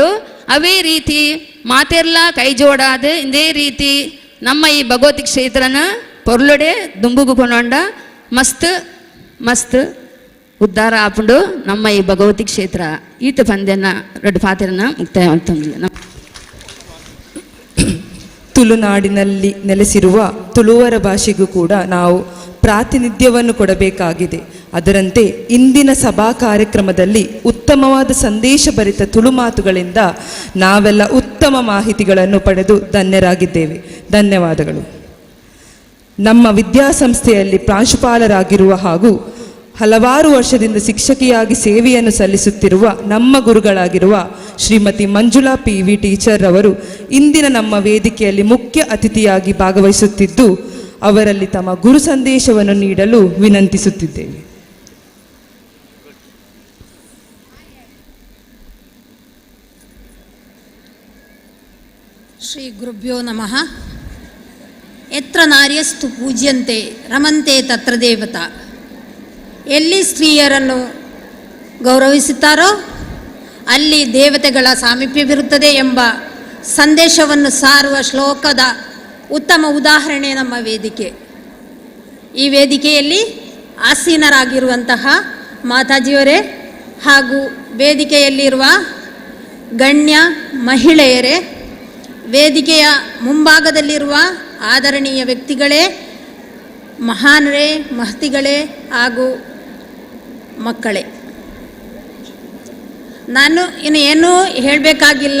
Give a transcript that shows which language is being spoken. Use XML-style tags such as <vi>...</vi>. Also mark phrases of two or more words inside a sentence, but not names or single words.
<tcy>ಅವೇ ರೀತಿ ಮಾತೆರ್ಲ ಕೈ ಜೋಡಾದ ಇದೇ ರೀತಿ ನಮ್ಮ ಈ ಭಗವತಿ ಕ್ಷೇತ್ರನ ಪೊರ್ಲುಡೆ ದುಂಬುಗು ಕೊನೊಂಡ ಮಸ್ತ್ ಮಸ್ತ್ ಉದ್ಧಾರ ಆಪುಂಡು ನಮ್ಮ ಈ ಭಗವತಿ ಕ್ಷೇತ್ರ ಈತ ಪಂದ್ಯನ 2 ಪಾತ್ರನ ಮುಕ್ತಾಯ ಮಾಡ್ತಂದಿಲ್ಲ.</tcy> <kn>ತುಳುನಾಡಿನಲ್ಲಿ ನೆಲೆಸಿರುವ ತುಳುವರ ಭಾಷೆಗೂ ಕೂಡ ನಾವು ಪ್ರಾತಿನಿಧ್ಯವನ್ನು ಕೊಡಬೇಕಾಗಿದೆ. ಅದರಂತೆ ಇಂದಿನ ಸಭಾ ಕಾರ್ಯಕ್ರಮದಲ್ಲಿ ಉತ್ತಮವಾದ ಸಂದೇಶಭರಿತ ತುಳು ಮಾತುಗಳಿಂದ ನಾವೆಲ್ಲ ಉತ್ತಮ ಮಾಹಿತಿಗಳನ್ನು ಪಡೆದು ಧನ್ಯರಾಗಿದ್ದೇವೆ. ಧನ್ಯವಾದಗಳು. ನಮ್ಮ ವಿದ್ಯಾಸಂಸ್ಥೆಯಲ್ಲಿ ಪ್ರಾಂಶುಪಾಲರಾಗಿರುವ ಹಾಗೂ ಹಲವಾರು ವರ್ಷದಿಂದ ಶಿಕ್ಷಕಿಯಾಗಿ ಸೇವೆಯನ್ನು ಸಲ್ಲಿಸುತ್ತಿರುವ ನಮ್ಮ ಗುರುಗಳಾಗಿರುವ ಶ್ರೀಮತಿ ಮಂಜುಳಾ PV ಟೀಚರ್ ಅವರು ಇಂದಿನ ನಮ್ಮ ವೇದಿಕೆಯಲ್ಲಿ ಮುಖ್ಯ ಅತಿಥಿಯಾಗಿ ಭಾಗವಹಿಸುತ್ತಿದ್ದು ಅವರಲ್ಲಿ ತಮ್ಮ ಗುರು ಸಂದೇಶವನ್ನು ನೀಡಲು ವಿನಂತಿಸುತ್ತಿದ್ದೇವೆ.</kn> <sa>ಶ್ರೀ ಗುರುಭ್ಯೋ ನಮಃ. ಯತ್ರ ನಾರ್ಯಸ್ತು ಪೂಜ್ಯಂತೆ ರಮಂತೆ ತತ್ರ ದೇವತಾ.</sa> <kn>ಎಲ್ಲಿ ಸ್ತ್ರೀಯರನ್ನು ಗೌರವಿಸುತ್ತಾರೋ ಅಲ್ಲಿ ದೇವತೆಗಳ ಸಾಮೀಪ್ಯವಿರುತ್ತದೆ ಎಂಬ ಸಂದೇಶವನ್ನು ಸಾರುವ ಶ್ಲೋಕದ ಉತ್ತಮ ಉದಾಹರಣೆ ನಮ್ಮ ವೇದಿಕೆ. ಈ ವೇದಿಕೆಯಲ್ಲಿ ಆಸೀನರಾಗಿರುವಂತಹ ಮಾತಾಜಿಯವರೇ ಹಾಗೂ ವೇದಿಕೆಯಲ್ಲಿರುವ ಗಣ್ಯ ಮಹಿಳೆಯರೇ, ವೇದಿಕೆಯ ಮುಂಭಾಗದಲ್ಲಿರುವ ಆದರಣೀಯ ವ್ಯಕ್ತಿಗಳೇ, ಮಹಾನರೇ, ಮಹತಿಗಳೇ ಹಾಗೂ ಮಕ್ಕಳೇ, ನಾನು ಇನ್ನು ಏನೂ ಹೇಳಬೇಕಾಗಿಲ್ಲ.</kn>